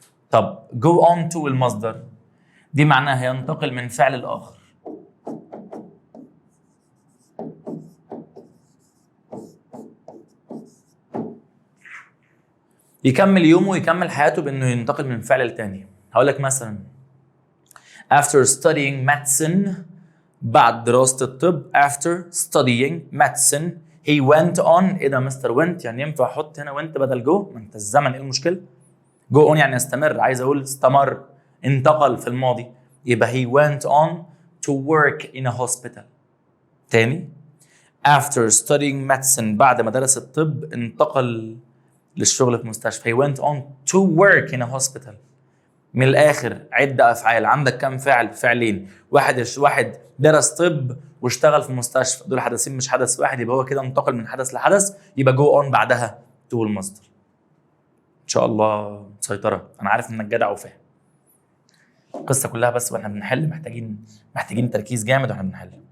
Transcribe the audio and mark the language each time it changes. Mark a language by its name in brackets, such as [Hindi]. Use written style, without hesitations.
[Arabic] طب go on to المصدر دي معناها ينتقل من فعل لاخر. يكمل يومه ويكمل حياته بانه ينتقل من فعل لتاني. هقول لك مثلا [English] after studying medicine، [Arabic] بعد دراسة الطب [English] after studying medicine he went on. [Arabic] ايه ده مستر went؟ يعني ينفع احط هنا went بدل جو؟ ما انت الزمن ايه المشكلة؟ go on يعني استمر، عايز اقول استمر، انتقل في الماضي، يبقى [English] he went on to work in a hospital. [Arabic] تاني [English] after studying medicine، [Arabic] بعد ما درس الطب انتقل للشغل في مستشفى. [English] he went on to work in a hospital. [Arabic] من الاخر عدة افعال، عندك كم فعل؟ فعلين. واحد درس طب واشتغل في مستشفى، دول حدثين مش حدث واحد، يبقى هو كده انتقل من حدث لحدث، يبقى جو اون بعدها تو المصدر. ان شاء الله مسيطرة، انا عارف انك جدع وفاهم القصة كلها، بس واحنا بنحل محتاجين تركيز جامد واحنا بنحل.